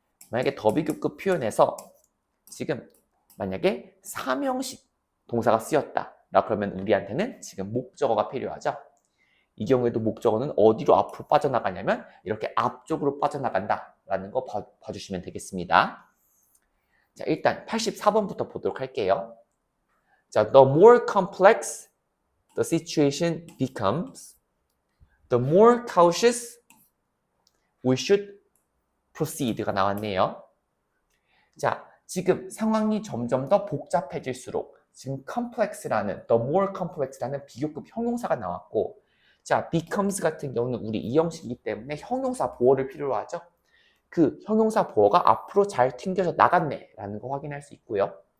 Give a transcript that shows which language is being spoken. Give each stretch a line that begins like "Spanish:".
Korean: 만약에 더비교급 표현에서 지금 만약에 3형식 동사가 쓰였다 그러면 우리한테는 지금 목적어가 필요하죠. 이 경우에도 목적어는 어디로 앞으로 빠져나가냐면 이렇게 앞쪽으로 빠져나간다 라는 거 봐주시면 되겠습니다. 자, 일단 84번부터 보도록 할게요. 자,
English: the more complex the situation becomes, the more cautious we should proceed가
Korean: 나왔네요. 자, 지금 상황이 점점 더 복잡해질수록 지금 complex라는
English: the more complex
Korean: 라는 비교급 형용사가 나왔고 자, becomes 같은 경우는 우리 이 형식이기 때문에 형용사 보어를 필요로 하죠. 그 형용사 보어가 앞으로 잘 튕겨져 나갔네 라는 거 확인할 수 있고요.